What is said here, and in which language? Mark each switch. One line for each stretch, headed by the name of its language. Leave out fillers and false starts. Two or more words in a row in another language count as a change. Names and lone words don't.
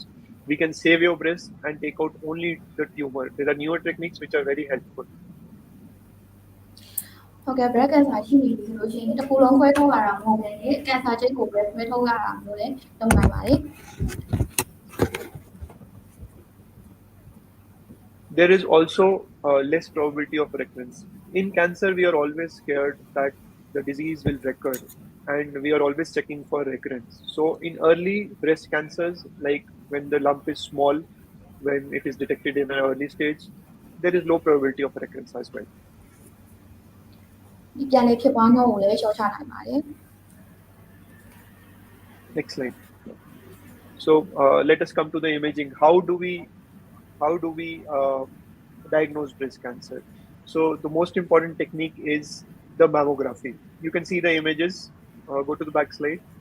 English: We can save your breast and take out only the tumor. There are newer techniques which are very helpful.
Burmese: ဟုတ်ကဲ့
English: breast cancer
Burmese: ရှိနေပြီဆိုလို့ရှိရင်တစ်ခုလုံးခွဲထုတ်ရတာမဟုတ်ဘဲနဲ့ cancer ချိတ်ကိုပဲခွဲထုတ်ရတာမျိုးလည်းလုပ်နိုင်ပါတယ်
English: There is also less probability of recurrence. In cancer, we are always scared that the disease will recur and we are always checking for recurrence. So in early breast cancers, like when the lump is small, when it is detected in an early stage, there is low probability of recurrence as well.
Burmese: ဒီပြန်လေးဖြစ်ပွားနှုန်းကိုလည်းလျှော့ချနိုင်ပါတယ်
English: Next slide. So let us come to the imaging. How do we diagnose breast cancer? So the most important technique is the mammography. You can see the images. Go to the back slide.